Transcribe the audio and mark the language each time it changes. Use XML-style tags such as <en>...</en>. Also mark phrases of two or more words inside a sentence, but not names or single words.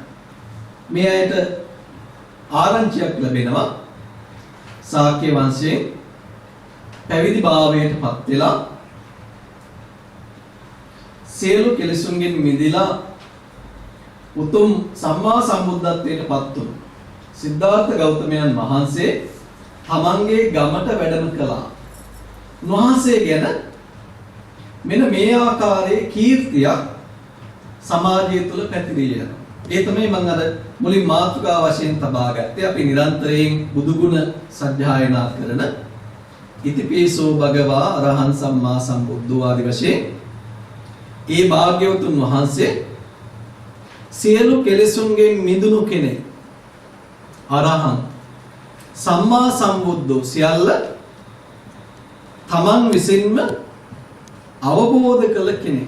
<si>මේ ඇයට ආරංචියක් ලැබෙනවා ශාක්‍ය වංශයෙන් පැවිදි භාවයට පත් වෙලා සියලු කෙලෙසුන්ගෙන් මිදලා උතුම් සම්මා සම්බුද්ධත්වයට පත් වුණු සිද්ධාර්ථ ගෞතමයන් වහන්සේ තමන්ගේ ගමට වැඩම කළා. උන්වහන්සේ ගැන මෙන්න මේ ආකාරයේ කීර්තියක් සමාජය තුළ පැතිරී යනවා. ඒ තමයි මම අර මුලින් මාතෘකා වශයෙන් තබා ගත්තේ. අපි නිරන්තරයෙන් බුදු ගුණ සජ්ජායනා කරන</si> <pi>ඉතිපිසෝ භගවා අරහං සම්මා සම්බුද්ධෝ</pi> <si>ආදි වශයෙන් ඒ භාග්‍යවතුන් වහන්සේ සියලු කෙලෙසුන්ගෙන් මිදුණු කෙනෙක්.</si> <pi>අරහං සම්මා සම්බුද්ධෝ</pi> <si>සියල්ල තමන් විසින්ම අවබෝධ කළ කෙනෙක්.</si>